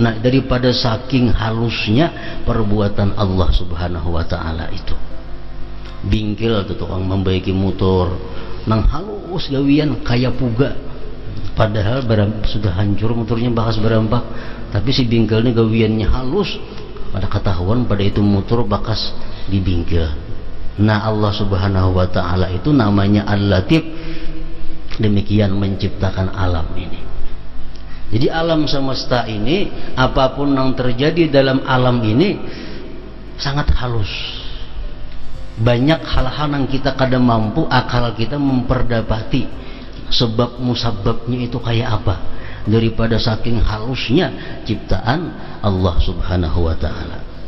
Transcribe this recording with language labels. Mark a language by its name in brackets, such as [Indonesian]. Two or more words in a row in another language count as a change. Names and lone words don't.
[Banjar] Nah, daripada saking halusnya perbuatan [Arabic] الله سبحانه وتعالى [Banjar] itu, bingkil atau tukang membaiki motor nang halus gawian kaya puga, padahal sudah hancur motornya bakas berampak, tapi si bingkilnya gawiannya halus, pada ketahuan pada itu motor bakas dibingkil. [Indonesian] Nah [Arabic] الله سبحانه وتعالى [Indonesian] itu namanya Al-Latif, demikian menciptakan alam ini. Jadi alam semesta ini, apapun yang terjadi dalam alam ini sangat halus. Banyak hal-hal yang kita kadang mampu akal kita memperdapati sebab musababnya itu kayak apa, daripada saking halusnya ciptaan [Arabic] الله سبحانه وتعالى.